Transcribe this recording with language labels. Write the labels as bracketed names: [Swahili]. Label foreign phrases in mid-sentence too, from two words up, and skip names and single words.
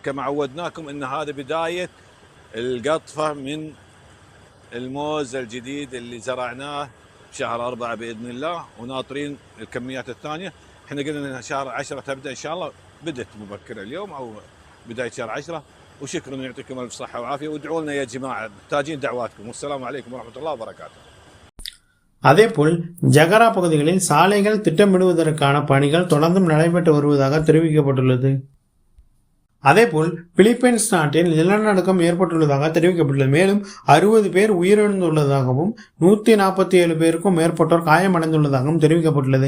[Arabic] كما عودناكم ان هذا بدايه القطفه من الموز الجديد اللي زرعناه بشهر 4 باذن الله، وناطرين الكميات الثانيه. احنا قلنا ان شهر 10 تبدا ان شاء الله، بدت مبكره اليوم او بدايه شهر 10. وشكرا، يعطيكم الف صحه وعافيه، وادعوا لنا يا جماعه، محتاجين دعواتكم. والسلام عليكم ورحمه الله وبركاته. [Tamil] அதேபோல் ஜகரா பகுதிகளில் சாலைகள் திட்டமிடுவதற்கான பணிகள் தொடர்ந்தும் நடைபெற்று வருவதாக தெரிவிக்கப்பட்டுள்ளது. அதேபோல் பிலிப்பைன்ஸ் நாட்டில் நிலநடுக்கம் ஏற்பட்டுள்ளதாக தெரிவிக்கப்பட்டுள்ளது. மேலும் 60 பேர் உயிரிழந்துள்ளதாகவும் 147 பேருக்கும் மேற்பட்டோர் காயமடைந்துள்ளதாகவும் தெரிவிக்கப்பட்டுள்ளது.